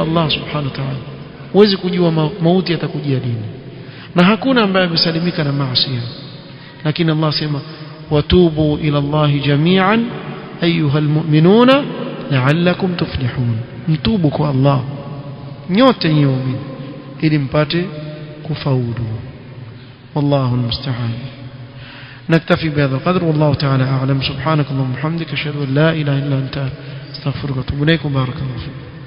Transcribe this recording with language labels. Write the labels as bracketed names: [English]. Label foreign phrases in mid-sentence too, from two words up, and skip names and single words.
[Arabic] الله سبحانه وتعالى [Swahili] uweze kujua mauti yatakujia lini na hakuna ambaye amesalimika na maasi lakini Allah sema [Arabic] وتوبوا إلى الله جميعا أيها المؤمنون لعلكم تفلحون [Swahili] mtubu kwa Allah nyote nyinyi ili mpate kufaulu [Arabic] والله المستعان نكتفي بهذا القدر والله تعالى أعلم سبحانك اللهم وبحمدك أشهد أن لا إله إلا أنت استغفرك وأتوب إليك بارك الله فيك